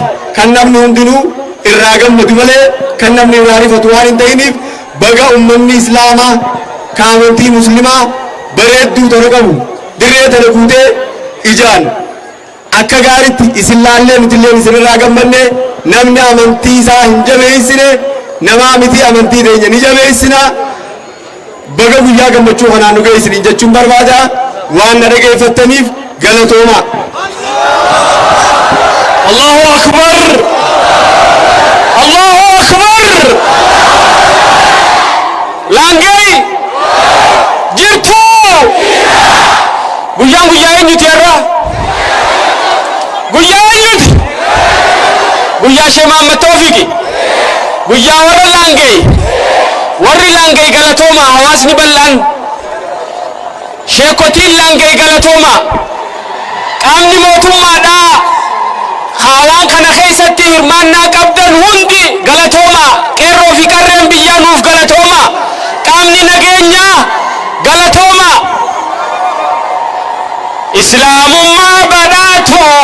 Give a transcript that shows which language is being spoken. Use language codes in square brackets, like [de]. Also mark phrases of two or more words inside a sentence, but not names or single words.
[om] Kan namni hundinuu irraa gammadu malee kan namni irraa rifatu waan hin ta'iniif baga ummanni islaamaa kan amantii muslimaa bareedduu tana qabu dirree tana guutee ijaan akka gaaritti isin laallee nuti illee isin irraa gammanne namni amantii isaa hin jabeessine namaa miti amantii teenya ni jabeessina baga guyyaa gammachuu kanaan nu geessiniin jechuun barbaada waan na dhageeffattaniif galatooma. [ar] الله أكبر الله أكبر لانجي جرتو [om] guyyaa eenyuti irra guyyaa eenyuti guyyaa Sheekh Muhammad Tawfiqi guyyaa warri laangee galatooma hawaasni bal'aan sheekotiin laangee galatooma qaamni mootummaadhaa hawaan kana keessatti hirmaannaa qabdan hundi galatooma qeerroo fi qarreen biyyaa nuuf galatooma qaamni nageenyaa galatooma islaamummaa badhaatu